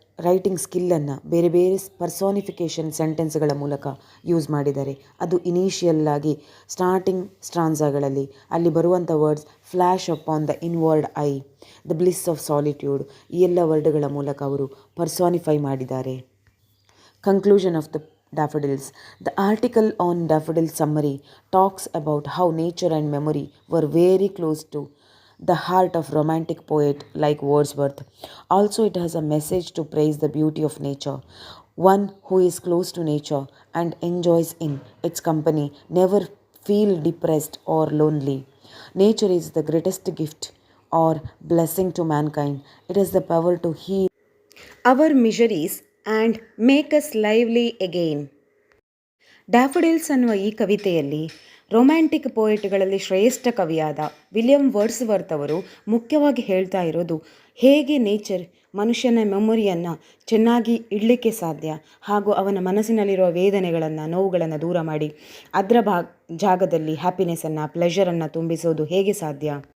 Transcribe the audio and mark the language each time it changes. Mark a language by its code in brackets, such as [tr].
[kn] Writing ಸ್ಕಿಲ್ಲನ್ನು ಬೇರೆ ಬೇರೆ ಪರ್ಸಾನಿಫಿಕೇಷನ್ ಸೆಂಟೆನ್ಸ್ಗಳ ಮೂಲಕ ಯೂಸ್ ಮಾಡಿದ್ದಾರೆ. ಅದು ಇನಿಷಿಯಲ್ ಆಗಿ ಸ್ಟಾರ್ಟಿಂಗ್ ಸ್ಟ್ರಾನ್ಸಾಗಳಲ್ಲಿ ಅಲ್ಲಿ ಬರುವಂಥ words [en] flash upon the inward eye, the bliss of solitude, [kn] ಈ ಎಲ್ಲ ವರ್ಡ್ಗಳ ಮೂಲಕ ಅವರು ಪರ್ಸಾನಿಫೈ ಮಾಡಿದ್ದಾರೆ. [en] Conclusion of the daffodils. The article on daffodil summary talks about how nature and memory were very close to the heart of romantic poet like Wordsworth. Also, it has a message to praise the beauty of nature. One who is close to nature and enjoys in its company never feel depressed or lonely. Nature is the greatest gift or blessing to mankind. It has the power to heal our miseries and make us lively again. [kn] ಡ್ಯಾಫಡಿಲ್ಸ್ ಅನ್ನುವ ಈ ಕವಿತೆಯಲ್ಲಿ romantic ಪೋಯೆಟ್ಗಳಲ್ಲಿ ಶ್ರೇಷ್ಠ ಕವಿಯಾದ William Wordsworth ಅವರು ಮುಖ್ಯವಾಗಿ ಹೇಳ್ತಾ ಇರೋದು ಹೇಗೆ nature ಮನುಷ್ಯನ ಮೆಮೊರಿಯನ್ನು ಚೆನ್ನಾಗಿ ಇಡಲಿಕ್ಕೆ ಸಾಧ್ಯ, ಹಾಗೂ ಅವನ ಮನಸ್ಸಿನಲ್ಲಿರುವ ವೇದನೆಗಳನ್ನು, ನೋವುಗಳನ್ನು ದೂರ ಮಾಡಿ ಅದರ ಜಾಗದಲ್ಲಿ ಹ್ಯಾಪಿನೆಸ್ಸನ್ನು, ಪ್ಲೆಷರನ್ನು ತುಂಬಿಸೋದು ಹೇಗೆ ಸಾಧ್ಯ.